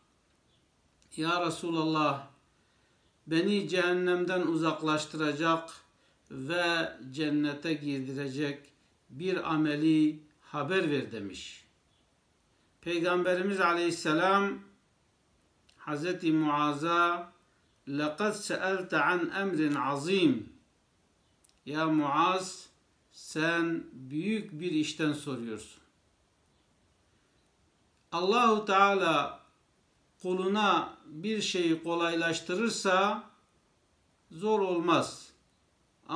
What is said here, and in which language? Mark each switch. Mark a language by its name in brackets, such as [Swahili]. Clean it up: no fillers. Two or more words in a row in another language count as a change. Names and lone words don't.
[Turkish] Ya Resulallah, beni cehennemden uzaklaştıracak ve cennete girdirecek bir ameli haber ver demiş. Peygamberimiz Aleyhisselam Hz. [Arabic] Muaz'a لَقَدْ سَأَلْتَ عَنْ اَمْرٍ عَظِيمٍ. [Turkish] Ya Muaz, sen büyük bir işten soruyorsun. Allahu Teala kuluna bir şeyi kolaylaştırırsa zor olmaz.